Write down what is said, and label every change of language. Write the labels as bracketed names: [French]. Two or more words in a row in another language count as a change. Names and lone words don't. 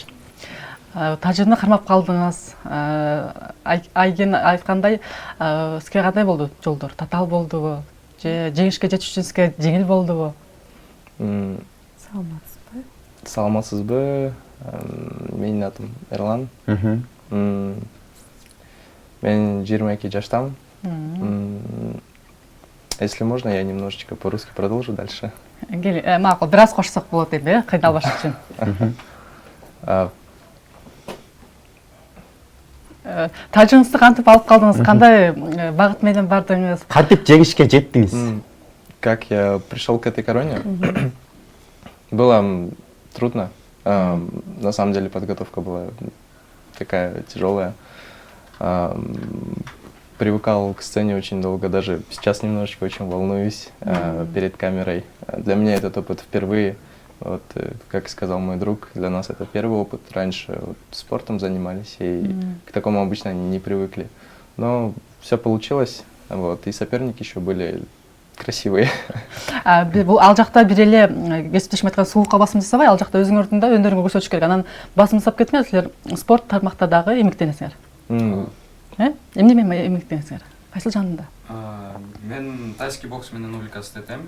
[Kyrgyz] Тажыны кармап калдыңыз. Айген айткандай, сизге кандай болду жолдор? Татаал болдубу? Же жеңишке жетиш үчүн сизге жеңил болдубу? Саламатсызбы? Саламатсызбы? Менин атым Эрлан. Мен 22 жаштамын. [Russian] Если можно, я немножечко по-русски продолжу дальше. [Kyrgyz] Макул, бир аз кошсок болот эми, кыйналбаш үчүн. Тажыңызды кантип алып калдыңыз? Кандай багыт менен бардыңыз? Кантип жеңишке жеттиңиз? [Russian] Как я пришел к этой короне? Было трудно. На самом деле подготовка была такая тяжелая. Привыкал к сцене очень долго, даже сейчас немножечко очень волнуюсь перед камерой. Для меня этот опыт впервые. Вот, как сказал мой друг, для нас это первый опыт. Раньше вот, спортом занимались и к такому обычно не привыкли. Но все получилось. Вот, и соперники еще были красивые. [Kyrgyz] Ал жакта бир эле кесиптешим айткан сулукка басым жасабай, ал жакта өзүңөрдүн да өндөрүңүзгө көрсөтүш керек. Анан басым жасап кетмеңер, силер спорт тармакта дагы эмгектенесиңер. Эмне менен эмгектенесиңер? Кайсыл жанында? Мен [Russian] тайский бокс [Kyrgyz] менен увлекаться этем.